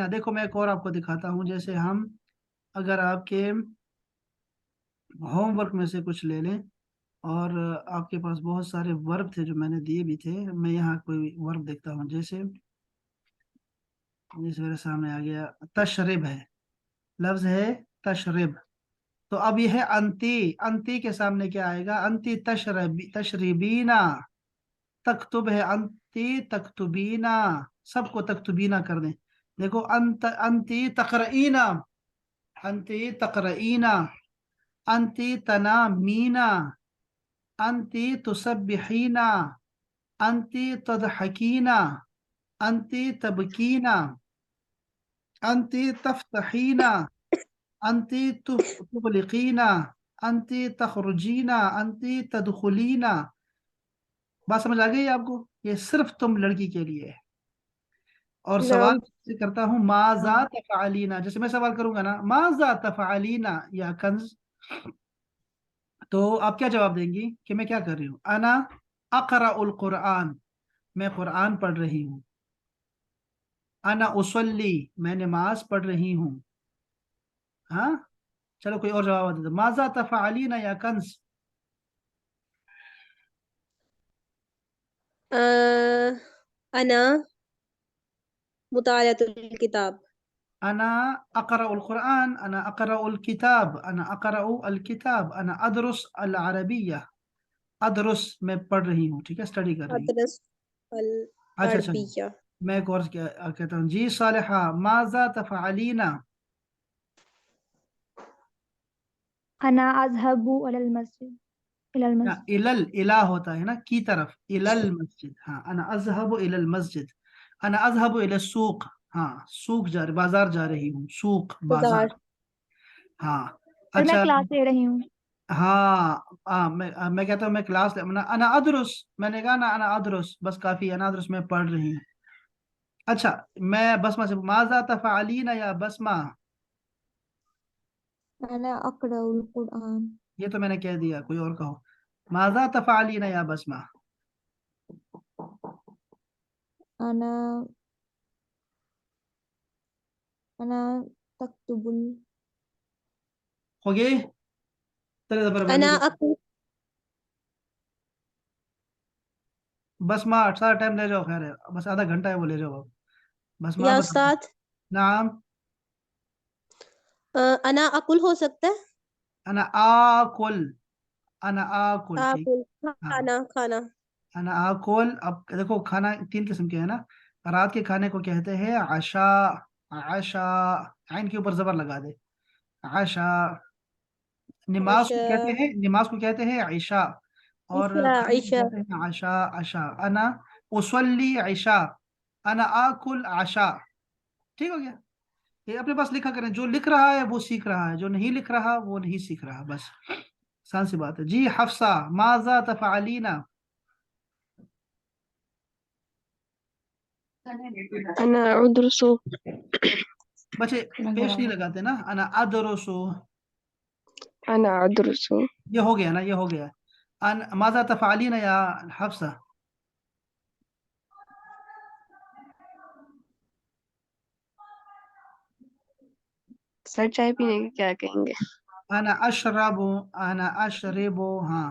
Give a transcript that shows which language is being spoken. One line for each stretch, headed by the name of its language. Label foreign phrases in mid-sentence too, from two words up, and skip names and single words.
Hindi: देखो, मैं एक और आपको दिखाता हूँ, जैसे हम अगर आपके होमवर्क में से कुछ ले लें, और आपके पास बहुत सारे वर्ब थे जो मैंने दिए भी थे, मैं यहाँ कोई वर्ब देखता हूँ, जैसे जैसे मेरे सामने आ गया, तशरिब है, लफ्ज है तशरिब। तो अब यह है अंती। अंती के सामने क्या आएगा?
Arabic: أنتِ تشربين. तख्तुब है, أنتِ تكتبين.
Hindi: सबको तख्तुबीना कर दें। देखो,
Arabic: أنتِ تقرئين، أنتِ تقرئين. أنتِ تنامين، أنتِ تسبّحين، أنتِ تضحكين، أنتِ تبكين، أنتِ تفتحين، أنتِ تغلقين، أنتِ تخرجين، أنتِ تدخلين.
Hindi: बात समझ आ गई आपको? ये सिर्फ तुम लड़की के लिए है। और सवाल नाम से करता हूँ
Arabic: ماذا تفعلين,
Hindi: जैसे मैं सवाल करूंगा ना
Arabic: ماذا تفعلين يا كنز,
Hindi: तो आप क्या जवाब देंगी कि मैं क्या कर रही हूँ?
Arabic: أنا أقرأ القرآن,
Hindi: मैं कुरआन पढ़ रही हूँ।
Arabic: أنا أصلي,
Hindi: मैं नमाज पढ़ रही हूँ। हाँ, चलो कोई और जवाब दे दो।
Arabic: ماذا تفعلين يا كنز? أنا مطالعة الكتاب. أنا أقرأ القرآن، أنا أقرأ الكتاب، أنا أقرأ الكتاب، أنا أدرس العربية.
Hindi: अदरुस, मैं पढ़ रही हूँ, ठीक है, स्टडी कर रही हूँ।
Arabic: أدرس ال
Hindi: अच्छा अच्छा,
Arabic: अरबिया।
Hindi: मैं एक और कहता हूँ जी सालिहा
Arabic: ماذا تفعلين. أنا أذهب على المسجد، إلى ال
Hindi: ना,
Arabic: मस्जिद।
Hindi: इलल इला होता है ना, की तरफ,
Arabic: إلى المسجد.
Hindi: हाँ,
Arabic: أنا أذهب إلى المسجد، أنا أذهب إلى السوق.
Hindi: हाँ, सूक जा रही, बाजार जा रही हूँ, सूक बाजार। बाजार। हाँ। और मैं अच्छा। क्लास ले रही हूँ। हाँ, मैं कहता हूँ मैं क्लास
Arabic: أنا أدرس,
Hindi: मैंने कहा ना
Arabic: أنا أدرس,
Hindi: बस काफी है,
Arabic: أنا أدرس,
Hindi: मैं पढ़ रही हूँ। अच्छा, मैं बसमा से
Arabic: ماذا تفعلين يا بسمة? أنا أقرأ القرآن.
Hindi: ये तो मैंने कह दिया, कोई और कहो।
Arabic: ماذا تفعلين يا بسمة? أنا أنا تكتب ال.
Hindi: हो गए? चलिए जबर
Arabic: अना
Hindi: बंदगी।
Arabic: अकुल।
Hindi: बसमा सारा टाइम ले जाओ, खैर है, बस आधा घंटा है, वो ले जाओ अब। बसमा या बताओ। उस्ताद, नाम।
Arabic: أنا آكل
Hindi: हो सकता है।
Arabic: أنا آكل، أنا آكل, ठीक। आकुल
Hindi: हाँ, खाना खाना।
Arabic: أنا آكل.
Hindi: अब देखो, खाना तीन किस्म के है ना। रात के खाने को कहते हैं आशा, आशा, आइन के ऊपर जबर लगा दे, आशा। नमाज को अच्छा। कहते हैं, नमाज को कहते हैं ईशा। और ईशा खाने को ईशा। कहते हैं आशा, आशा।
Arabic: أنا أصلي عشاء، أنا آكل عشاء.
Hindi: ठीक हो गया? ये अपने पास लिखा करें, जो लिख रहा है वो सीख रहा है, जो नहीं लिख रहा वो नहीं सीख रहा, बस। आसान सी बात है जी। हफ्सा
Arabic: ماذا تفعلين? أنا أدرس.
Hindi: बच्चे पेश नहीं लगाते ना,
Arabic: أنا أدرس. أنا أدرس.
Hindi: ये हो गया ना, ये हो गया।
Arabic: أن ماذا تفعلين يا حفصة?
Hindi: सर चाय पीने की क्या कहेंगे?
Arabic: أنا أشرب، أنا أشرب. हाँ,